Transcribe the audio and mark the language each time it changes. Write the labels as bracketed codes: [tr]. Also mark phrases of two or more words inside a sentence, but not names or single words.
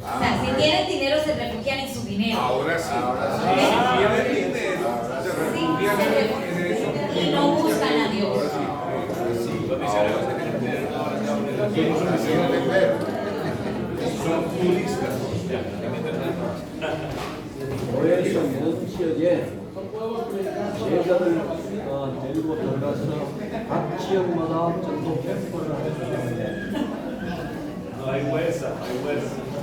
[es] O sea, si tienen dinero se refugian en su dinero. Ahora sí. Ah, Si tienen dinero, se refugian en eso. Y no buscan a Dios. Los misioneros Son turistas. [ko] 교회에서 모든 지역에 제자를 데리고 들어가서 각 지역마다 전도 캠프를 해주는데 [es] No hay huesa, no hay huesa.